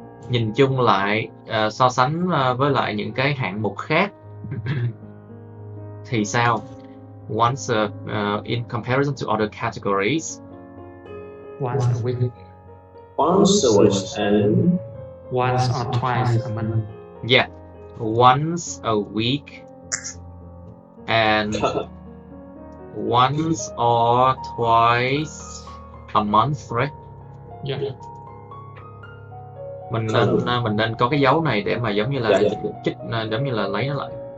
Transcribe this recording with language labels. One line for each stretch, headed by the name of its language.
Vietnamese: Nhìn chung lại, so sánh với lại những cái hạng mục khác thì sao?
English: Once in comparison to other categories. Once a week. once a week and Once or twice a month. Yeah, once a week and once or twice a month, right? Yeah.
Vietnamese: Mình nên có cái dấu này để mà giống như là giống như là lấy nó lại.